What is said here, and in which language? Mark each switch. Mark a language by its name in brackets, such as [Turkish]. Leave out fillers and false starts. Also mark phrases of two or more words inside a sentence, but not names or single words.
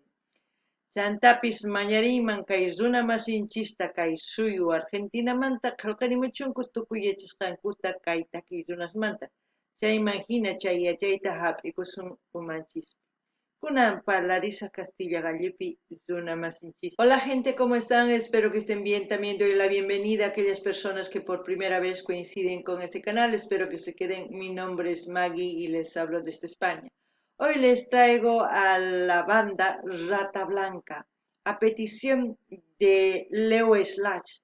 [Quechua] Chantapis mañariyman kay runa masinchista kay suyu Argentinamanta qillqarimuchunku tukuy yachasqankuta kay takiy runasmanta. Chayman hina chay yachayta hap'ikusun umanchispi. Kunan parlarisa Castilla Gallipi runa masinchista. [Spanish] Hola gente, ¿cómo están? Espero que estén bien. También doy la bienvenida a aquellas personas que por primera vez coinciden con este canal. Espero que se queden. Mi nombre es Maggie y les hablo desde España. Hoy les traigo a la banda Rata Blanca, a petición de Leo Slash.